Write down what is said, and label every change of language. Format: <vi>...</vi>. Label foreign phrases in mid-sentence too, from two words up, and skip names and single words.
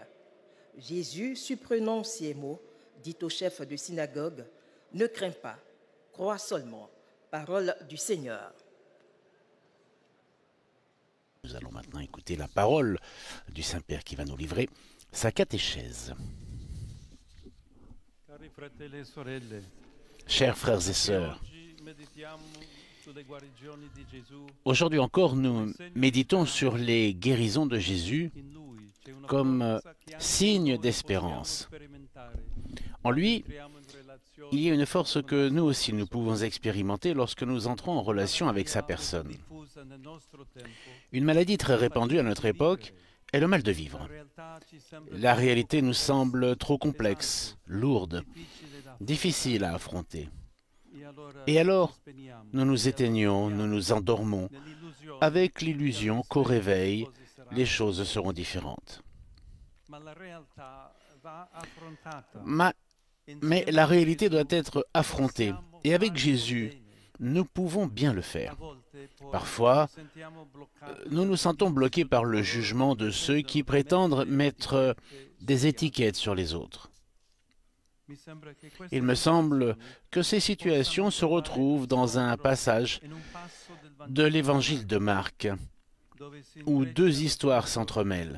<fr>Jésus, supprenant ces mots, dit au chef de synagogue, « Ne crains pas, crois seulement. » Parole du Seigneur. Nous allons maintenant écouter la parole du Saint-Père qui va nous livrer sa catéchèse.</fr> <it>Cari fratelli e sorelle,</it> <fr>Chers frères et sœurs,</fr> <it>oggi meditiamo sulle guarigioni di Gesù.</it> <fr>aujourd'hui encore nous méditons sur les guérisons de Jésus</fr> <it>In lui c'è una</it> <fr>comme</fr> <it>forza che anche</it> <fr>signe</fr> <it>noi</it> <fr>d'espérance.</fr> <it>possiamo sperimentare.</it> <fr>En lui,</fr> <it>Entriamo in relazione</it> <fr>il y a une force que nous aussi nous pouvons expérimenter lorsque nous entrons en relation avec sa personne.</fr> <it>diffusa nel nostro tempo.</it> <fr>Une maladie très répandue à notre époque est le mal de</fr> <it>La</it> <fr>vivre.</fr> <it>realtà ci sembra</it> <fr>La réalité nous semble trop complexe, lourde,</fr> <it>difficile da</it> <fr>difficile à affronter.</fr> <it>E</it> <fr>Et alors,</fr> <it>ci spegniamo</it> <fr>nous nous éteignons, nous nous endormons,</fr> <it>nell'illusione</it> <fr>avec l'illusion qu'au réveil,</fr> <it>cose saranno.</it> <fr>les choses seront différentes.</fr> <it>Ma la realtà va affrontata.</it> <fr>Mais la réalité doit être affrontée. Et avec Jésus, nous pouvons bien le faire. Parfois, nous nous sentons bloqués par le jugement de ceux qui prétendent mettre des étiquettes sur les autres. Il me semble que ces situations se retrouvent dans un passage de l'évangile de Marc, où deux histoires s'entremêlent.</fr>